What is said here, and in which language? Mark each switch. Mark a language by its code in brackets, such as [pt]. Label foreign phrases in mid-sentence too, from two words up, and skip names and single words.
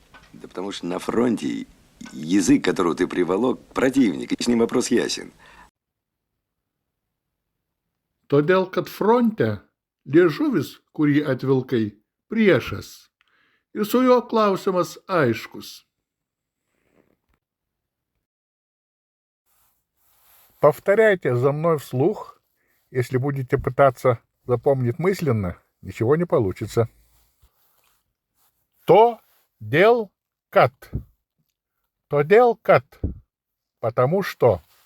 [ru] Да потому что на фронте язык, которого ты приволок, противник, и с ним вопрос ясен. [lt] Todėl, kad fronte liežuvis, kurį atvilkai, priešas. Ir su juo klausimas aiškus. [ru] Повторяйте за мной вслух. Если будете пытаться запомнить мысленно, ничего не получится. [lt] Todėl kad. Todėl kad. [ru] Потому что.